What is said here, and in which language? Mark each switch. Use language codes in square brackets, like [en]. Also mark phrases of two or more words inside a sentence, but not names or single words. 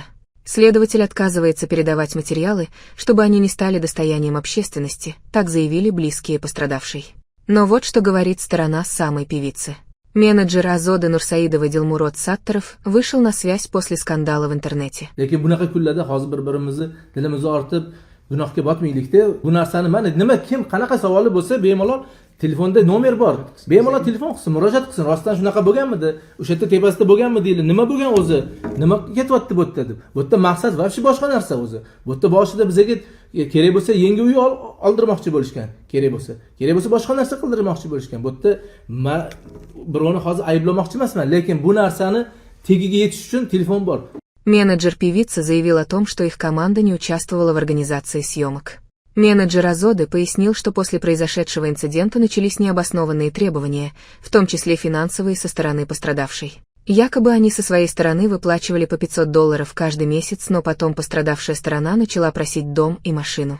[ru] Следователь отказывается передавать материалы, чтобы они не стали достоянием общественности, так заявили близкие пострадавшей. Но вот что говорит сторона самой певицы. Менеджер Озоды Нурсаидовой Дилмурод Сатторов вышел на связь после скандала в интернете. [uz] Lekin bunaqa kunlarda hozir bir-birimizni dilimizni ortib, gunohga botmaylikda. Bu narsani mana nima kim qanaqa savoli bo'lsa, bemalol telefonda nomer bor. Bemalol telefon qilsin, murojaat qilsin. Rostdan shunaqa bo'lganmidi? O'sha yerda tepasida bo'lganmi deydi. Nima bo'lgan o'zi? Nima ketyapti bu yerda deb. Bu yerda maqsad vobshe boshqa narsa o'zi. Bu yerda boshida bizga kerak bo'lsa yangi uy oldirmoqchi bo'lishgan. Kerak bo'lsa boshqa narsa qildirmoqchi bo'lishgan. Bu yerda birovni hozir ayblamoqchi emasman, lekin bu narsani tegiga yetish uchun telefon bor. [ru] Менеджер певицы заявил о том, что их команда не участвовала в организации съемок. Менеджер Озоды пояснил, что после произошедшего инцидента начались необоснованные требования, в том числе финансовые со стороны пострадавшей. Якобы они со своей стороны выплачивали по $500 каждый месяц, но потом пострадавшая сторона начала просить дом и машину.